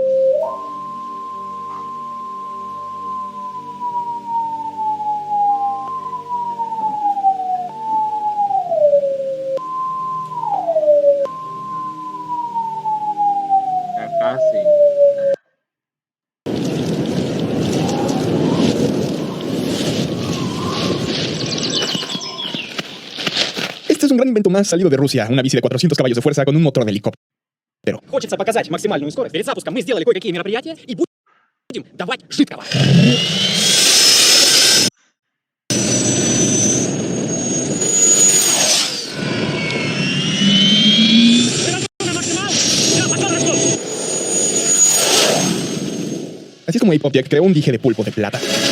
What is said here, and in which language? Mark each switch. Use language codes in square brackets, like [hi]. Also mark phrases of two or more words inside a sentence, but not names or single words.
[es] Ya casi. Este es un gran invento más salido de Rusia, una bici de 400 caballos de fuerza con un motor de helicóptero. [ru] Хочется показать максимальную скорость. Перед запуском мы сделали кое-какие мероприятия и будем давать жидкого. [es] Así es como Apopjack creó un dije de pulpo de plata.